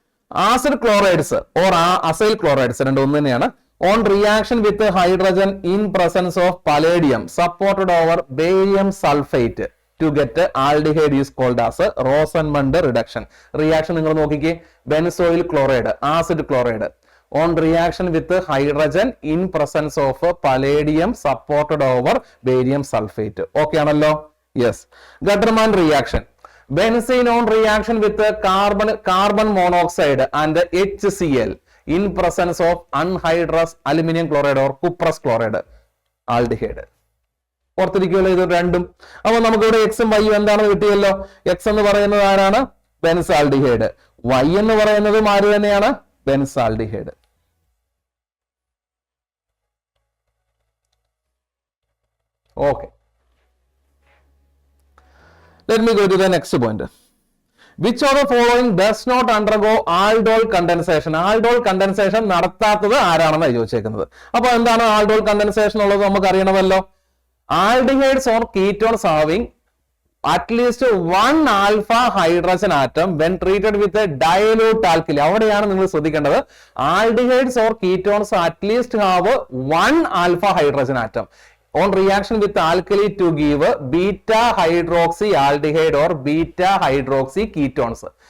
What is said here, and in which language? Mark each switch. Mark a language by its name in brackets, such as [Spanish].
[Malayalam] Acid chlorides or acyl chlorides രണ്ടും ഒന്ന് തന്നെയാണ്. [English] On reaction with hydrogen in presence of palladium supported over barium sulphate to get aldehyde is called as Rosenmund reduction. Reaction [Malayalam] നിങ്ങൾ നോക്കിക്കേ, [English] Benzoyl chloride, acid chloride on reaction with hydrogen in presence of palladium supported over barium sulfate. Okay [Malayalam] ആണല്ലോ? [English] Yes. Gutterman reaction. Benzene on reaction with carbon monoxide and HCl in presence of anhydrous aluminium chloride or cuprous chloride. [Malayalam] Aldehyde. ഓർത്തിരിക്കുമല്ലോ ഇത് രണ്ടും. അപ്പൊ നമുക്ക് ഇവിടെ എക്സും വൈയും എന്താണെന്ന് കിട്ടിയല്ലോ. X എന്ന് പറയുന്നത് ആരാണ്? ബെൻസാൽഡിഹൈഡ്. വൈ എന്ന് പറയുന്നത് ആര് തന്നെയാണ്? Benzaldehyde. [English] Okay. Let me go to the next point. Which of the following does not undergo aldol condensation? [Malayalam] Aldol condensation നടത്താത്തത് ആരാണെന്ന് ചോദിച്ചേക്കുന്നത്. അപ്പൊ എന്താണ് aldol condensation ഉള്ളത് നമുക്ക് അറിയണമല്ലോ. [English] Aldehydes or ketones having at least one alpha hydrogen atom when treated with a dilute alkali. [Malayalam] അവിടെയാണ് നിങ്ങൾ ശ്രദ്ധിക്കേണ്ടത്. [English] Aldehydes or ketones at least have one alpha hydrogen atom on reaction with alkali to give beta hydroxy aldehyde or beta hydroxy ketones.